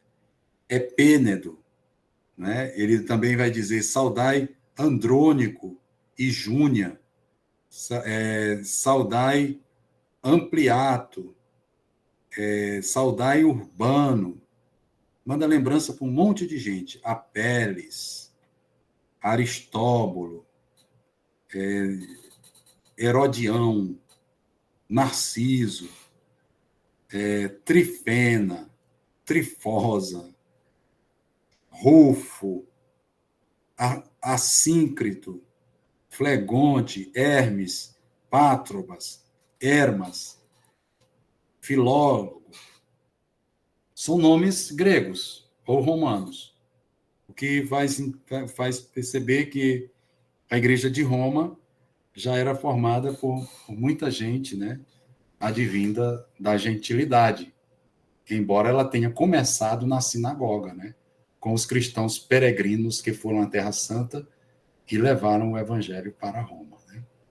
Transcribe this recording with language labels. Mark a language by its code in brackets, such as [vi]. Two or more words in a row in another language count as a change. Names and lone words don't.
[pt] Epênedo, né? Ele também vai dizer, saudai Andrônico e Júnia, saudai Ampliato, saudai Urbano, manda lembrança para um monte de gente, Apeles, Aristóbulo, Herodião, Narciso, Trifena, Trifosa, Rufo, Assíncrito, Flegonte, Hermes, Pátrobas, Hermas, Filólogo. São nomes gregos ou romanos, o que faz perceber que a Igreja de Roma já era formada por muita gente, né, advinda da gentilidade, embora ela tenha começado na sinagoga, né, com os cristãos peregrinos que foram à Terra Santa e levaram o evangelho para Roma, né?